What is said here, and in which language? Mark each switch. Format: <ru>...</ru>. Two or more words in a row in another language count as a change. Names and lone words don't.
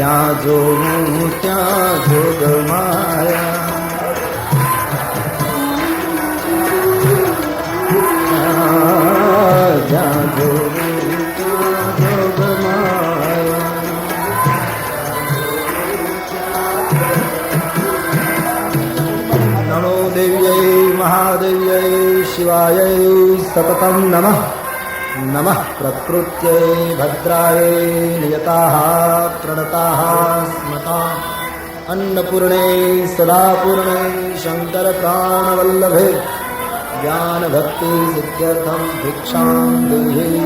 <gu>જોઉં ત્યાં જોગ માયા જ્યાં જોઉં ત્યાં જોગ માયા</gu> <sa>નમો દેવ્યૈ મહાદેવ્યૈ શિવાય સતતમ નમઃ नमः प्रकृत्यै भद्रायै नियताः प्रणताः स्मताः अन्नपूर्णे सदापूर्णे शङ्करप्राणवल्लभे ज्ञानभक्ति सिद्ध्यर्थं भिक्षां देहि</sa>